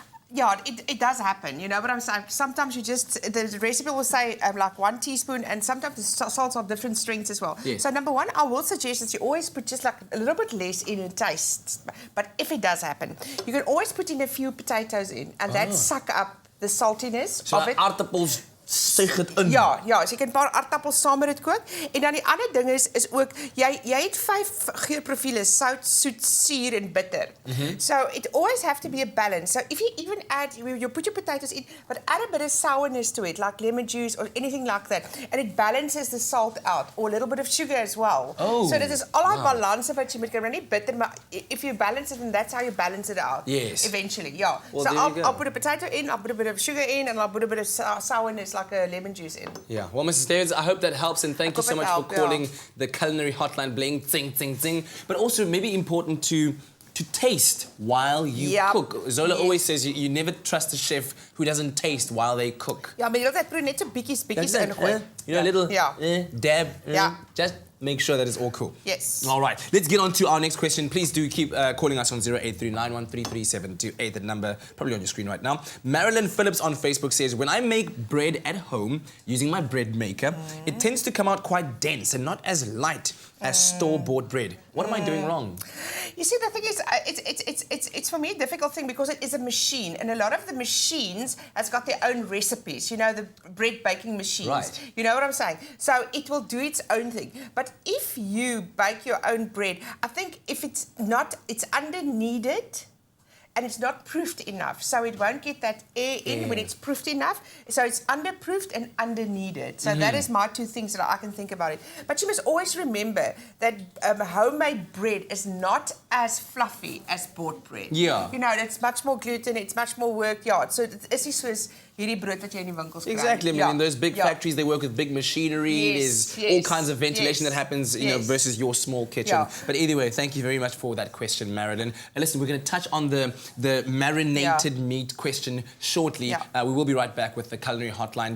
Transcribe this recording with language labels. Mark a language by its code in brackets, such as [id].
[en] Yeah, it does happen, you know, but I'm saying sometimes the recipe will say like 1 teaspoon, and sometimes the salts are different strengths as well. Yes. So number one, I will suggest that you always put just like a little bit less in a taste. But if it does happen, you can always put in a few potatoes in, and that suck up the saltiness of it. [af] Aardappels suig dit in. Ja, so jy kan 'n paar aardappels saam met dit kook. En dan die ander ding is ook jy het 5 geurprofiele: sout, soet, suur en bitter. [en] So it always have to be a balance. So if you even add, you put your potatoes in, but add a bit of sourness to it, like lemon juice or anything like that, and it balances the salt out, or a little bit of sugar as well. Oh, [af] so dit is al daai balans wat jy moet kry, maar nie bitter, maar [en] if you balance it, and that's how you balance it out. Yes. Eventually, yeah. Well, so I'll put a potato in, I'll put a bit of sugar in, and I'll put a bit of sourness, like a lemon juice in. Yeah, well, Mrs. Davids, I hope that helps, and thank you so much for calling the Culinary Hotline Bling Ting Ting Ting. But also, maybe important to taste while you cook. Zola always says you never trust a chef who doesn't taste while they cook. [af] Ja, maar jy moet net so bietjies ingooi. [en] You know, a little dab. Yeah. Just make sure that it's all cool. Yes. All right, let's get on to our next question. Please do keep calling us on 083-913-3728, the number probably on your screen right now. Marilyn Phillips on Facebook says, when I make bread at home using my bread maker, it tends to come out quite dense and not as light as store-bought bread. What am I doing wrong? You see, the thing is, it's for me a difficult thing because it is a machine, and a lot of the machines has got their own recipes. You know, the bread baking machines. Right. You know what I'm saying? So it will do its own thing. But if you bake your own bread, I think if it's under-kneaded, and it's not proofed enough, so it won't get that air in when it's proofed enough. So it's underproofed and under-kneaded. So that is my two things that I can think about it. But you must always remember that homemade bread is not as fluffy as bought bread. Yeah. You know, it's much more gluten, it's much more work. Yeah, so it is [af] nie soos hierdie brood wat jy in die winkels kry. [en] Exactly. I mean, in those big factories, they work with big machinery. There's all kinds of ventilation that happens, you know, versus your small kitchen. Yeah. But either way, thank you very much for that question, Marilyn. And listen, we're going to touch on the marinated meat question shortly. We will be right back with the Culinary Hotline.